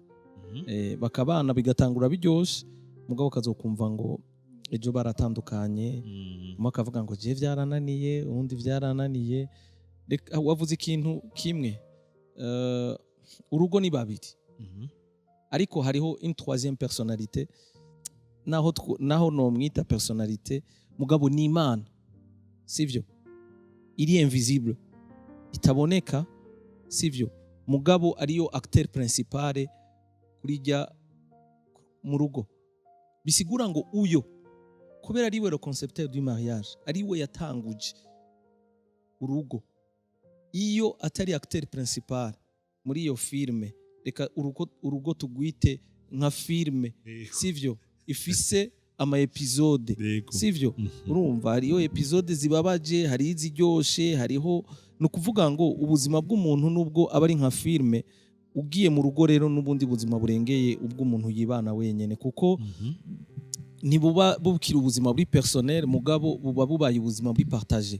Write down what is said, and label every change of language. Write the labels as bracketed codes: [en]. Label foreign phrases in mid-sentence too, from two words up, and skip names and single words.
[rn] Bakabana bigatangura biryoshe mugabo kazokumva ngo ejo baratandukanye, umwe akavuga ngo je vyarananiye uwundi vyarananiye. Wavuze ikintu kimwe, urugo ni babiri ariko hariho [fr] une troisième personnalité [rn] naho no mwita personnalité mugabo ni Imana, sivyo? Iri invisible itaboneka, sivyo? Mugabo ariyo [fr] acteur principal [rn] kurijya mu rugo. Bisigura ngo uyo kubera ariwe [fr] le concepteur du mariage, [rn] ariwe yatanguje urugo. Iyo atari [fr] acteur principal [rn] muri iyo filme, reka urugo tugwite nka filme, sivyo? Ifise ama episode, sivyo? Urumva hariyo episode zibabaje, hari iziryoshe, hariho no kuvuga ngo ubuzima bw'umuntu nubwo aba ari nka filme, ugiye mu rugo rero n'ubundi buzima burengeye ubwo umuntu yibana wenyene kuko nibuba bukira ubuzima buri personnel mugabo buba bubaye ubuzima buri partage.